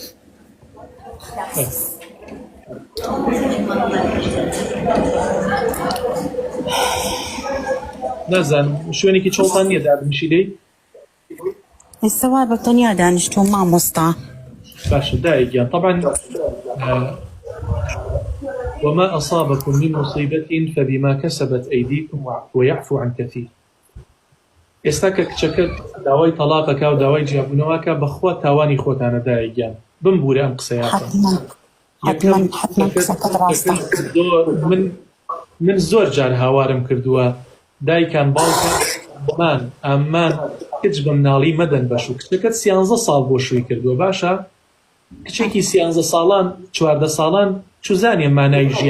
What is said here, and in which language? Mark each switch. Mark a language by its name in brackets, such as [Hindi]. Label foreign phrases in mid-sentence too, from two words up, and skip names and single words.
[Central Kurdish] نازانم شوێنێکی چۆڵتان نییە دابنیشی دەی ئێستا وا بە تەنیا دانیشتووە مامۆستا باشە دایگیان طبعا [Arabic] وما أصابكم من مصيبة فبما كسبت أيديكم ويعفو عن كثير [Central Kurdish] ئێستا کە کچەکەت داوای تەلاقەکە و داوای جیابوونەوەکە بەخوا تاوانی خۆتانە دایگیان بمبورە ئەم قسەیاتە من زۆر جار هاوارم کردووە دایکان باوکان ئەمان کچ بە مناڵی مەدەن بەشوو کچەکەت 13 ساڵ بۆ شووی کردووە باشە کچێکی 13 ساڵان 14 ساڵان چوزانێ مانای ژیان